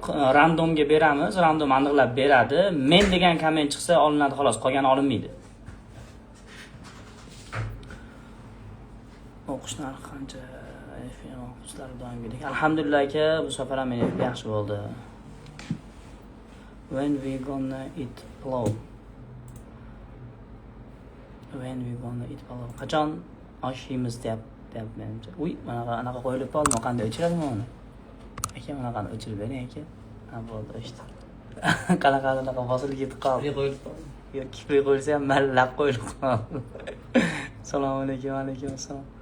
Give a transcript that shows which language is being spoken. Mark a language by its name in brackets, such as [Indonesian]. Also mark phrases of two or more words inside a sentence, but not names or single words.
[Uzbek] Randomga beramiz, random aniqlab beradi. Men degan komment chiqsa olinadi xolos, qolgani olinmaydi. O'qish narxi qancha? FM o'qishlari doimgidek. Alhamdulillah aka, bu safar ham meni yaxshi bo'ldi. [English] When we gonna eat plow? When we gonna eat plow? [Uzbek] Qachon osh yeymiz deyapti menimcha. Uy, mana anaqa qo'yilib qoldi, qanday o'chiradimi uni? Aka, mana o'chirib bering aka. Ha, bo'ldi, o'chdi. Qanaqa bosilib ketib qoldi. Qo'yilib qoldi. Yo'q, kipriy qo'yilsa ham mallab qo'yilib qoldi. Assalomu alaykum, alaykum assalom.